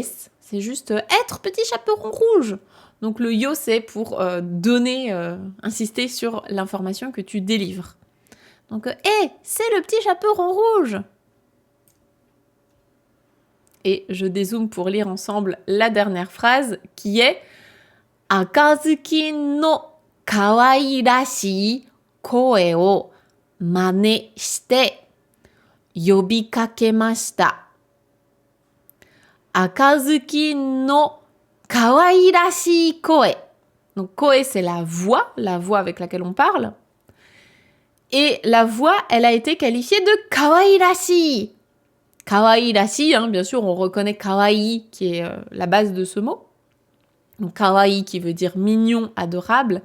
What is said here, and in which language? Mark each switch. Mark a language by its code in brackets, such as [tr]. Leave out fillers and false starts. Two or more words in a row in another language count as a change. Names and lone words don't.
[fr] C'est juste être petit chaperon rouge. Donc le yo, c'est pour donner, insister sur l'information que tu délivres. Donc, c'est le petit chaperon rouge. Et je dézoome pour lire ensemble la dernière phrase qui est [ja] 赤ずきんの可愛らしい声を真似して呼びかけました. 赤ずきんの可愛らしい声. [fr] Donc koe, c'est la voix avec laquelle on parle. Et la voix, elle a été qualifiée de kawairashii. Kawaii-rashi, hein, bien sûr, on reconnaît kawaii qui est la base de ce mot. Donc kawaii qui veut dire mignon, adorable.